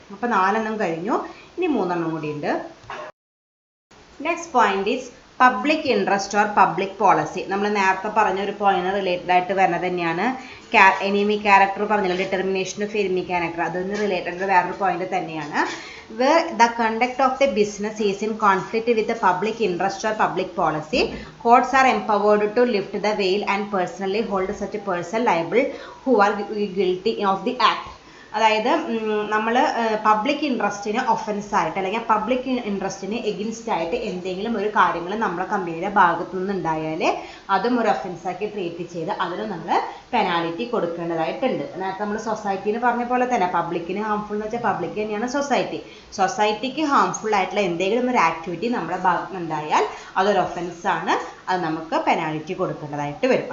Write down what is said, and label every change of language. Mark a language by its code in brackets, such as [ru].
[ml] അപ്പോൾ 4 കഴിഞ്ഞു, ഇനി 3 കൂടി ഉണ്ട്. [en] Next point is public interest or public policy. [ml] നമ്മൾ നേരത്തെ പറഞ്ഞ ഒരു പോയിന്റ് റിലേറ്റഡ് ആയിട്ട് വരുന്നത് തന്നെയാണ്. എനിമി ക്യാരക്ടർ പറഞ്ഞല്ലോ, ഡിറ്റർമിനേഷൻ ഓഫ് എനിമി ക്യാരക്ടർ, അതൊന്ന് റിലേറ്റഡ് വേറൊരു പോയിന്റ് തന്നെയാണ്. [en] Where the conduct of the business is in conflict with the public interest or public policy, courts are empowered to lift the veil and personally hold such a person liable who are guilty of the act. [ml] അതായത് നമ്മൾ public ഇൻട്രസ്റ്റിന് offence ആയിട്ട് അല്ലെങ്കിൽ public ഇൻട്രസ്റ്റിന് എഗിൻസ്റ്റ് ആയിട്ട് എന്തെങ്കിലും ഒരു കാര്യങ്ങൾ നമ്മുടെ കമ്പനിയുടെ ഭാഗത്തു നിന്നുണ്ടായാൽ അതും ഒരു ഒഫൻസാക്കി ട്രീറ്റ് ചെയ്ത് അതിന് നമ്മൾ പെനാലിറ്റി കൊടുക്കേണ്ടതായിട്ടുണ്ട്. നേരത്തെ നമ്മൾ സൊസൈറ്റിന്ന് പറഞ്ഞ പോലെ തന്നെ പബ്ലിക്കിന് ഹാംഫുൾ എന്ന് വെച്ചാൽ പബ്ലിക് തന്നെയാണ് സൊസൈറ്റിക്ക് ഹാംഫുൾ ആയിട്ടുള്ള എന്തെങ്കിലും ഒരു ആക്ടിവിറ്റി നമ്മുടെ ഭാഗത്ത് നിന്നുണ്ടായാൽ അതൊരു ഒഫൻസാണ്, അത് നമുക്ക് പെനാലിറ്റി കൊടുക്കേണ്ടതായിട്ട് വരും.